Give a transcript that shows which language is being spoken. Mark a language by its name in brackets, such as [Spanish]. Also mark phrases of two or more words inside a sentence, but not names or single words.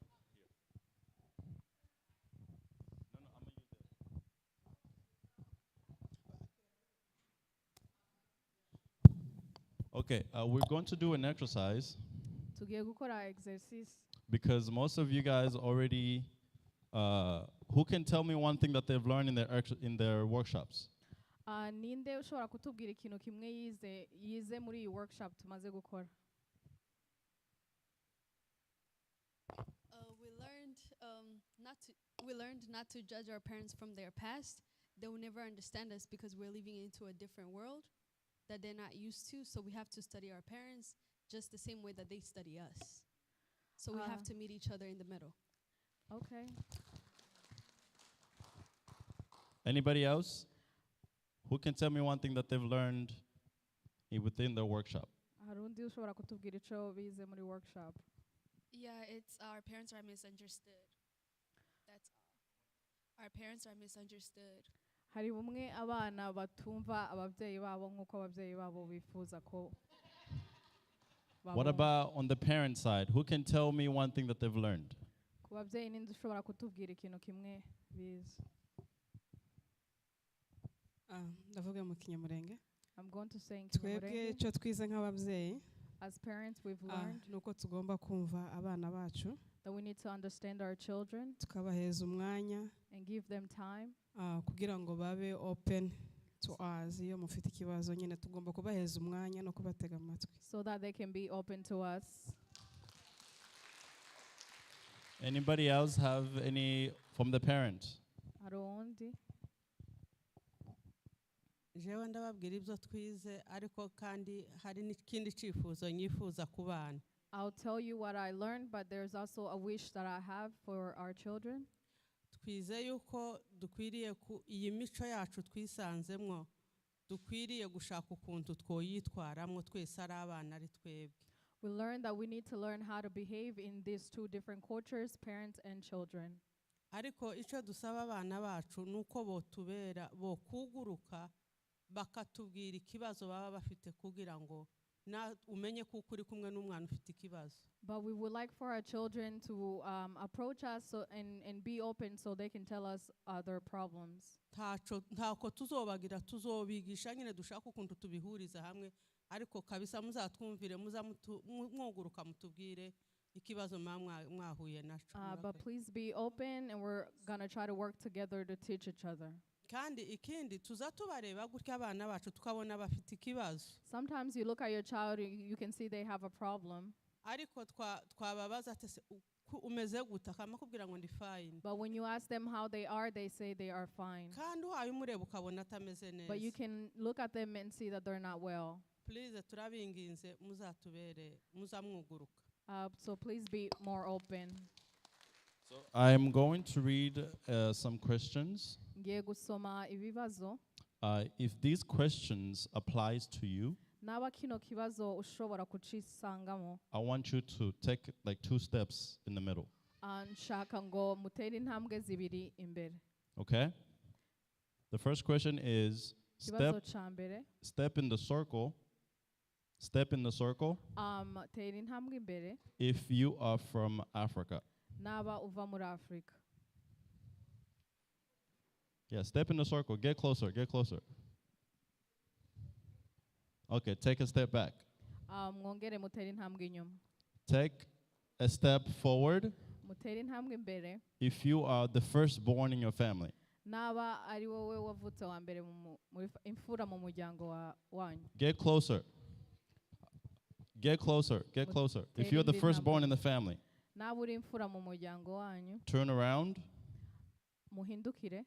[English] Okay, we're going to do an exercise [Kinyarwanda] Tugiye gukora exercise. [English] because most of you guys already, who can tell me one thing that they've learned in their workshops? [Kinyarwanda] Ninde ushobora kutubwira ikintu kimwe yize muri iyi workshop tumaze gukora? [English] We learned not to judge our parents from their past. They will never understand us because we're living into a different world that they're not used to. So we have to study our parents just the same way that they study us. So we have to meet each other in the middle. Okay. Anybody else? Who can tell me one thing that they've learned within the workshop? [Rundi] Hari undi ushobora kutubwira ico bize muri workshop? [English] Yeah, it's our parents are misunderstood. That's all. Our parents are misunderstood. [Rundi] Hari bumwe abana batumva abavyeyi babo nkuko abavyeyi babo bifuza ko [English] What about on the parent side? Who can tell me one thing that they've learned? [Rundi] ku bavyeyi ninde ushobora kutubwira ikintu kimwe bize? [Kinyarwanda] Ndavuga mu kinyamurenge. [English] I'm going to say in [Kinyarwanda] Twebwe Kinyamurenge. icyo twize nk'ababyeyi [English] As parents, we've learned [Kinyarwanda] nuko tugomba kumva abana bacu [English] that we need to understand our children [Kinyarwanda] tukabaheza umwanya [English] and give them time [Kinyarwanda] kugira ngo babe [English] open to us. [Kinyarwanda] Iyo mufite ikibazo nyine tugomba kubaheza umwanya no kubatega amatwi. [English] so that they can be open to us. Anybody else have any from the parent? [Kinyarwanda] Hari uwundi? [Rundi] jewe ndababwira ibyo twize ariko kandi hari n'ikindi cyifuzo nyifuza ku bana. [English] I'll tell you what I learned, but there's also a wish that I have for our children. [Rundi] Twize yuko dukwiriye iyi mico yacu twisanzemwo dukwiriye gushaka ukuntu twoyitwaramwo twese ari abana ari twebwe. [English] We learned that we need to learn how to behave in these two different cultures, parents and children. [Kinyarwanda] Ariko icyo dusaba abana bacu nuko botubera bokuguruka bakatubwira ikibazo baba bafite kugira ngo na umenye kuko uri kumwe n'umwana ufite ikibazo. [English] But we would like for our children to approach us and be open so they can tell us their problems. [Rundi] Ntako tuzobagira tuzobigisha nyine dushaka ukuntu tubihuriza hamwe ariko kabisa muzatwumvire mwuguruka mutubwire ikibazo mwahuye naco. [English] But please be open and we're going to try to work together to teach each other. [Kinyarwanda] Kandi ikindi tuzatubareba gutya abana bacu tukabona bafite ikibazo. [English] Sometimes you look at your child, you can see they have a problem. [Kinyarwanda] Ariko twababaza ati umeze gute amakubwira ngo ndi fine. [English] But when you ask them how they are, they say they are fine. [Kinyarwanda] Kandi uhaye umureba ukabona atameze neza. [English] But you can look at them and see that they're not well. [Kinyarwanda] Please turabinginze muzatubere muzamwuguruka. [English] So please be more open. So I'm going to read some questions. [Kinyarwanda] Ngiye gusoma ibibazo. [English] If these questions applies to you, [Rundi] Naba kino kibazo ushobora kucisangamo. [English] I want you to take like 2 steps in the middle. [Rundi] Nshaka ngo mutere intambwe zibiri imbere. [English] Okay? The first question is [Rundi] Kibazo ca mbere. [English] step in the circle. Step in the circle [Kinyarwanda] Tera intambwe imbere. [English] if you are from Africa. [Rundi] Naba uva muri Afrika. [English] Yeah, step in the circle. Get closer. Get closer. Okay, take a step back. [Kinyarwanda] Mwongere mutere intambwe inyuma. [English] Take a step forward [Kinyarwanda] Mutere intambwe imbere. [English] if you are the firstborn in your family. [Rundi] Naba ari wowe wavutse wa mbere imfura mu muryango wanyu. [English] Get closer. Get closer. Get closer. If you're the firstborn in the family, [Rundi] Naba uri imfura mu muryango wanyu, [English] turn around, [Kinyarwanda] muhindukire,